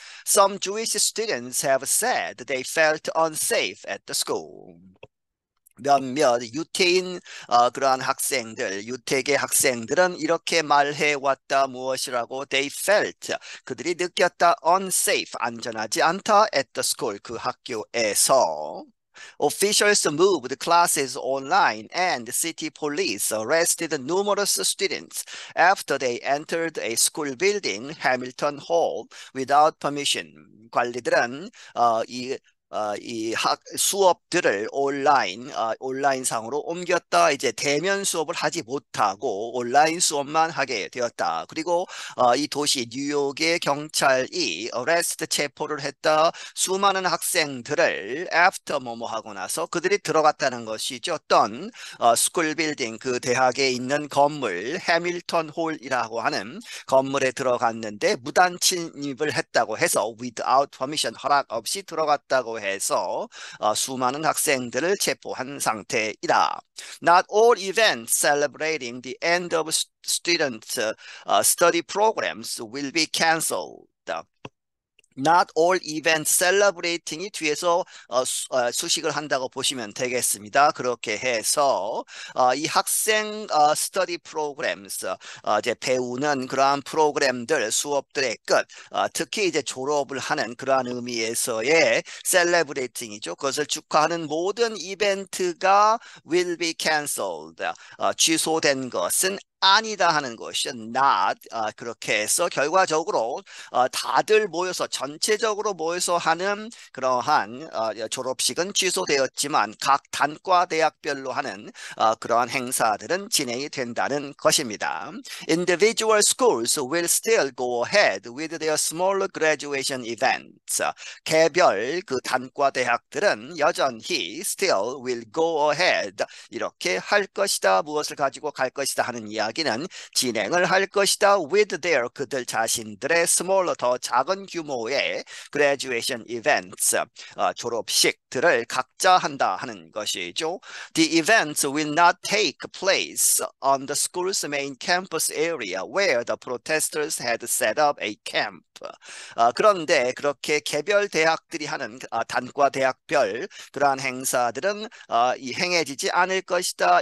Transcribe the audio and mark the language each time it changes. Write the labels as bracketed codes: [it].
[en] Some Jewish students have said they felt unsafe at the school. [ko] 몇몇 유태인 그러한 학생들, 유태계 학생들은 이렇게 말해 왔다. 무엇이라고? [en] They felt, [ko] 그들이 느꼈다. unsafe, 안전하지 않다. [en] at the school, [ko] 그 학교에서. [en] Officials moved classes online and city police arrested numerous students after they entered a school building, Hamilton Hall, without permission. [ko] 관리들은 이 수업들을 온라인상으로 옮겼다. 이제 대면 수업을 하지 못하고 온라인 수업만 하게 되었다. 그리고 이 도시 뉴욕의 경찰이 arrest, 체포를 했다. 수많은 학생들을 after 뭐뭐 하고 나서 그들이 들어갔다는 것이죠. 어떤 스쿨 빌딩, 그 대학에 있는 건물, 해밀턴 홀이라고 하는 건물에 들어갔는데 무단 침입을 했다고 해서 [en] without permission, [ko] 허락 없이 들어갔다고 해서 수많은 학생들을 체포한 상태이다. [en] Not all events celebrating the end of student study programs will be cancelled. Not all events celebrating [ko] 이 뒤에서 수식을 한다고 보시면 되겠습니다. 그렇게 해서 이 학생 [en] study programs, [ko] 이제 배우는 그러한 프로그램들, 수업들의 끝, 특히 이제 졸업을 하는 그러한 의미에서의 celebrating이죠. 그것을 축하하는 모든 이벤트가 [en] will be cancelled, [ko] 취소된 것은 아니다 하는 것이죠. not, 그렇게 해서 결과적으로 다들 모여서 전체적으로 모여서 하는 그러한 졸업식은 취소되었지만 각 단과 대학별로 하는 그러한 행사들은 진행이 된다는 것입니다. [en] Individual schools will still go ahead with their smaller graduation events. [ko] 개별 그 단과 대학들은 여전히 [en] still will go ahead, [ko] 이렇게 할 것이다. 무엇을 가지고 갈 것이다 하는 이야기는 진행을 할 것이다. [en] with their, [ko] 그들 자신들의 smaller, 더 작은 규모의 [en] graduation events, [ko] 졸업식들을 각자 한다 하는 것이죠. [en] The events will not take place on the school's main campus area where the protesters had set up a camp. [ko] 그런데 그렇게 개별 대학들이 하는 단과 대학별 그러한 행사들은 이 행해지지 않을 것이다.